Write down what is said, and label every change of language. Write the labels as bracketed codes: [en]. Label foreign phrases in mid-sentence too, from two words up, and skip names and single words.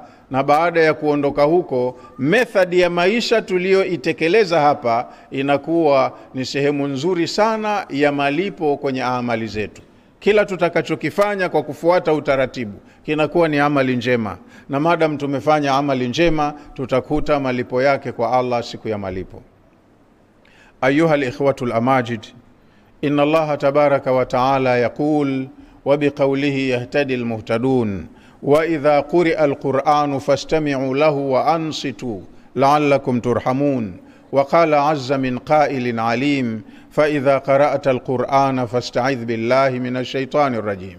[sw] Na baada ya kuondoka huko, methodi ya maisha tulioitekeleza hapa inakuwa ni sehemu nzuri sana ya malipo kwenye amali zetu. Kila tutakachokifanya kwa kufuata utaratibu kinakuwa ni amali njema, na madam tumefanya amali njema, tutakuta malipo yake kwa Allah siku ya malipo. [ar] أيها الإخوة الأماجد، إن الله تبارك وتعالى يقول: وبقوله يهتدي المهتدون، وإذا قرئ القرآن فاستمعوا له وأنصتوا لعلكم ترحمون. وقال عز من قائل عليم: فإذا قرأت القرآن فاستعذ بالله من الشيطان الرجيم.